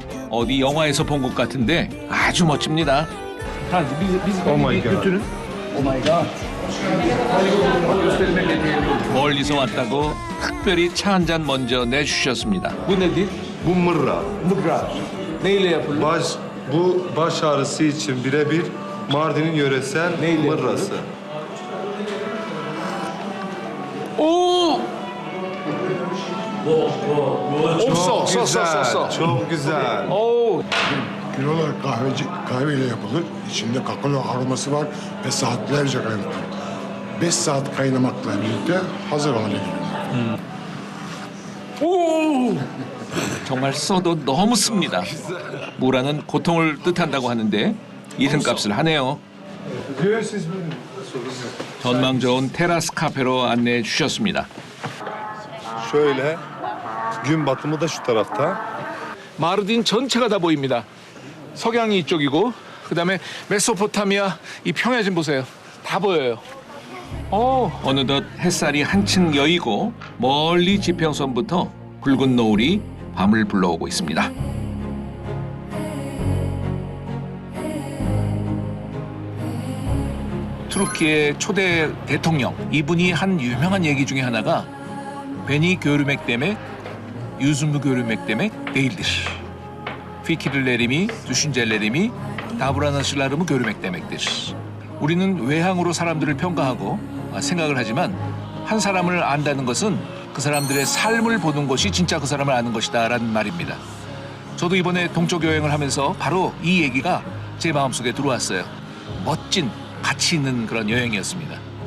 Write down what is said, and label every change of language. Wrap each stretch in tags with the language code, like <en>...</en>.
<ko>어디 영화에서 본 것 같은데 아주 멋집니다.</ko> <en>Oh my God.</en> <ko>멀리서 왔다고 특별히 차 한 잔 먼저 내주셨습니다.</ko> <tr>Bu nedir? Bu mırra. Mıkra. Neyle yapılıyor? Bu baş ağrısı için birebir Mardin'in yöresel mırrası.</tr> <ko>오! 없어,</ko> <tr>Çok güzel,</tr> <ko>써.</ko> <tr>çok güzel.</tr> <ko>오,</ko> <tr>Kilolar kahveyle yapılır. İçinde kakao aroması var ve saatlerce kaynatılır. 5 saat kaynamakla birlikte hazır hale geliyor.</tr> <ko>오! 정말 써도 너무 씁니다. 무라는 고통을 뜻한다고 하는데 이름값을 하네요. 전망 좋은 테라스 카페로 안내해 주셨습니다.</ko> <tr>Şöyle, gün batımı da şu tarafta.</tr> <ko>마르딘 전체가 다 보입니다. 석양이 이쪽이고 그다음에 메소포타미아 이 평야 좀 보세요. 다 보여요. 어느덧 햇살이 한층 여이고 멀리 지평선부터 붉은 노을이 밤을 불러오고 있습니다. 투르키의 초대 대통령 이분이 한 유명한 얘기 중에 하나가</ko> <tr>beni görmek demek yüzümü görmek demek değildir. fikirlerimi, düşüncelerimi, davranışlarımı görmek demektir.</tr> <ko>우리는 외향으로 사람들을 평가하고 생각을 하지만 한 사람을 안다는 것은 그 사람들의 삶을 보는 것이 진짜 그 사람을 아는 것이다라는 말입니다. 저도 이번에 동쪽 여행을 하면서 바로 이 얘기가 제 마음속에 들어왔어요. 멋진 가치 있는 그런 여행이었습니다.</ko>